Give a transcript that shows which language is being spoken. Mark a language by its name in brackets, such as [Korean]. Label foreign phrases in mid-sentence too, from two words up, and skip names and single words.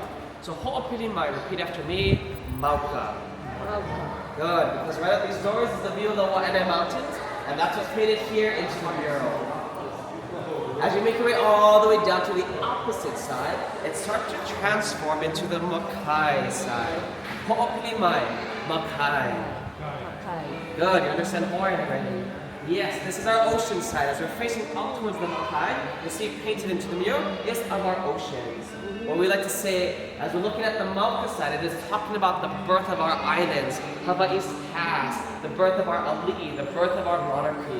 [English] So ho'opili repeat after me, mauka. Good, because right at these doors is the view of the Waianae Mountains, and that's what's painted here into the mural. As you make your way all the way down to the opposite side, it starts to transform into the Makaʻikaʻi side. [Hawaiian] Ho'opili Makaʻikaʻi. [English] Good, you understand Hawaiian already? Yes, this is our ocean side. As we're facing out towards the Makaʻikaʻi, you'll see painted into the mural is of our oceans. What we like to say, as we're looking at the Mauka side, it is talking about the birth of our islands, Hawaii's past, the birth of our ali'i, the birth of our monarchy.